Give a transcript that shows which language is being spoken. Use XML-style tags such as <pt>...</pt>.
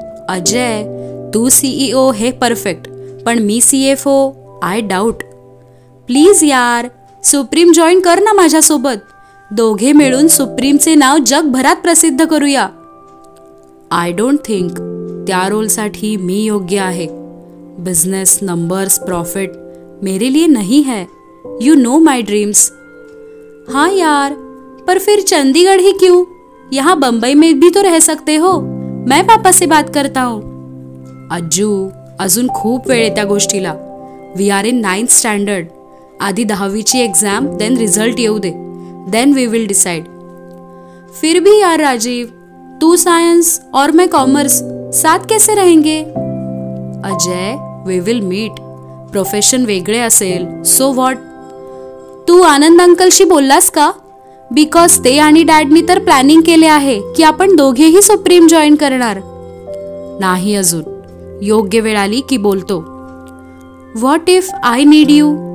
<mr>अजय, तू CEO हे perfect, पण मी CFO</mr> <en>I doubt.</en> <mr>Please यार, सुप्रीम जॉईन कर ना माझ्यासोबत. दोघे मिळून सुप्रीमचे नाव जगभरात प्रसिद्ध करूया.</mr> <en>I don't think</en> <mr>त्या रोलसाठी मी योग्य आहे.</mr> <hi>बिझनेस, नंबर्स, प्रॉफिट मेरे लिए नहीं है.</hi> <en>You know my dreams.</en> <hi>हाँ यार, पर फिर चंडीगढ़ ही क्यों? यहाँ बम्बई में भी तो रह सकते हो. मैं पापा से बात करता हूँ.</hi> <mr>अज्जू, अजून खूप वेळ आहे त्या गोष्टीला.</mr> <en>We are in 9th standard.</en> <mr>आधी 10वीची एक्झाम, देन रिझल्ट येऊ दे,</mr> <en>Then we will decide.</en> <hi>फिर भी यार राजीव, तू सायन्स और मैं कॉमर्स, साथ कैसे रहेंगे?</hi> <en>Ajay, we will meet.</en> <mr>Profession वेगळे असेल,</mr> <en>So what?</en> <mr>तू आनंद अंकलशी बोललास का? बिकॉज ते आणि डॅडनी तर प्लॅनिंग केले आहे की आपण दोघेही सुप्रीम जॉईन करणार. नाही अजून, योग्य वेळ आली की बोलतो.</mr> <en>What if I need you?</en>